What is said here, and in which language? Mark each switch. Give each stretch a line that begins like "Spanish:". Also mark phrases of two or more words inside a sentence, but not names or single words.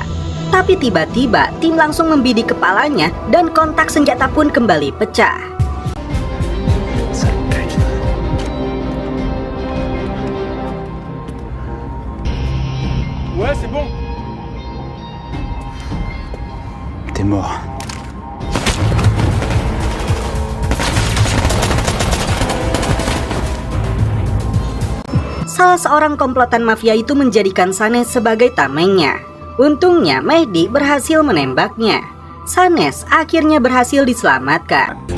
Indonesian: Tapi tiba-tiba tim langsung membidik kepalanya dan kontak senjata pun kembali pecah.
French: Ouais, c'est bon. T'es mort.
Indonesian: Salah seorang komplotan mafia itu menjadikan Sanes sebagai tamengnya. Untungnya Mehdi berhasil menembaknya. Sanes akhirnya berhasil diselamatkan.